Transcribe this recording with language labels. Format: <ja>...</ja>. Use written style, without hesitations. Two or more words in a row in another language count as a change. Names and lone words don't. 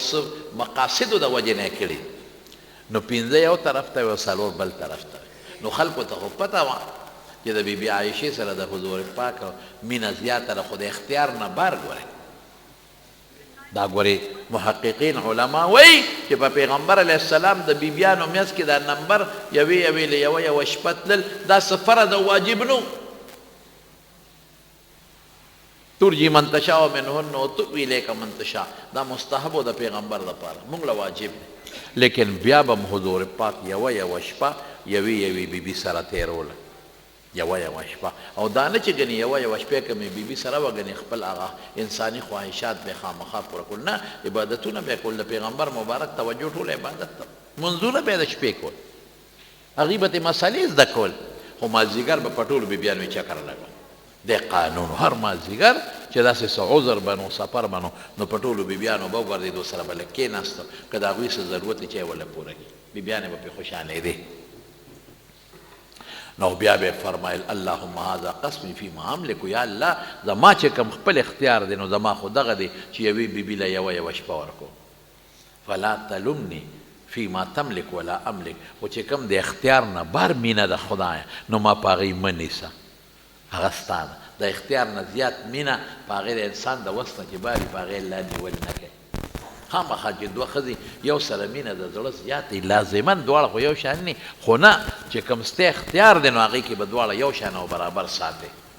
<ps>څه مقاصدو د وجې نه کړي نو 5 یو طرف ته او 4 بل طرف ته نو خلکو ته خو پته وه چې د بیبي عایشې سره د حضور پاک مینه زیاته ده خو د اختیار نه بار ګورئ دا ګورې محققین علما وایي چې په پیغمبر علیه السلام د بیبیانو منځ کې دا نمبر یوې له یوه شپه تلل دا څه فرض او واجب نه</ps> <ar>ترجي من تشاء منهن وتؤوي الیک من تشاء</ar> <ps>دا مستحب د پیغمبر لپاره موږ له واجب دی لیکن بیا به حضور پاک یوه شپه یوې بیبي سره تېروله یوه شپه او دا نه چې ګنې یوه شپې که مې بیبي سره وه ګنې خپل هغه انساني خواهشات به یې خامخا پوره کول نه عبادتونه به یې کول د پیغمبر مبارک توجه ټول عبادت ته منځونه به یې د شپې کول هغې به ترې مسلې زده کول خو مازدیګر به په ټولو بیبیانو یې چکر لګول د قانون هر مازدیګر چې داسې څه عذر به نو سفر به نو په ټولو بیبیانو به وګرځېدو سره به لږ کېناسته که د هغوی څه ضرورت یې چې یې ورله پوره کړي بیبیانې به پرې خوشحالېدې نو بیا به فرمایل</ps> <ar>اللهم هذا قسمی فیما املک</ar> <ps>یا الله زما چې کوم خپل اختیار دی نو زما خو دغه دی چې یوې بیبي له یوه شپه ورکو</ps> <ar>فلا تلمني فیما تملک ولا املک</ar> <ps>خو چې کوم د اختیار نه بار مینه د خدایه نو ما په هغې مه نیسه هغه ستا ده د اختیار نه زیات مینه په هغې د انسان د وس نه چې باري په هغې الله نیول نه کوي خامخا چې دوه ښځې یو سره مینه د زړه زیاتې لازما دواړه خو یو شان نه خو نه چې کوم ستا اختیار دی نو هغې کې به دواړه یو شان او برابر ساتې</ps>